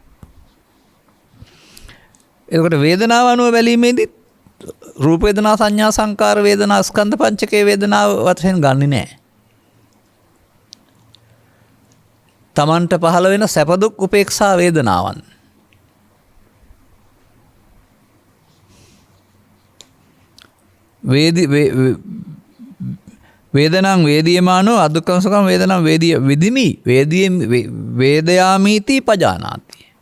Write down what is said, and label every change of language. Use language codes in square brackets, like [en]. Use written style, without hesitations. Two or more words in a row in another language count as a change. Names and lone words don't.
[si] එතකොට වේදනාව අනුව බැලීමේදී රූප වේදනා සංඥා සංකාර වේදනා ස්කන්ධ පංචකයේ වේදනාව වශයෙන් ගන්නෙ නෑ. තමන්ට පහළ වෙන සැප දුක් උපේක්ෂා වේදනාවන්. [pi] වේදනං වේදියමානෝ අදුක්ඛම සුඛං වේදනං වේදිය විදිමි වේදයාමීති පජානාති.